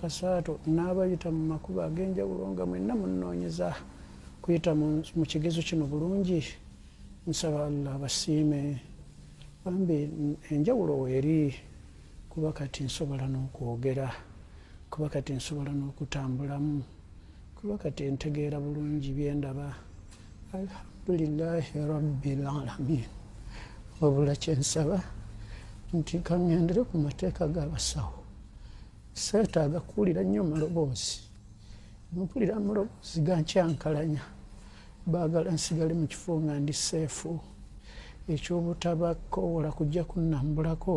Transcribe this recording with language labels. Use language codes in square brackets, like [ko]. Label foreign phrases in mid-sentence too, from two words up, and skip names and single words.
[lg] Kasaato n'abayita mu makubo ag'enjawulo nga mwenna munnoonyeza kuyita mu kigezo kino bulungi. Nsaba Allah abasiime bambi enjawulo weeri, kuba kati nsobola n'okwogera, kuba kati nsobola n'okutambulamu, kuba kati ntegeera bulungi bye ndaba. [ar] الحمد لله رب العالمين. [lg] Wabula kye nsaba nti kaŋŋendere ku mateeka g'abasawo. Seetaaga kuwulira nnyo maloboozi. Mpulira amaloboozi gankyankalanya. Baagala nsigale mu kifo nga ndi seefu. Ekyobutabakoowola kujja kunnambulako.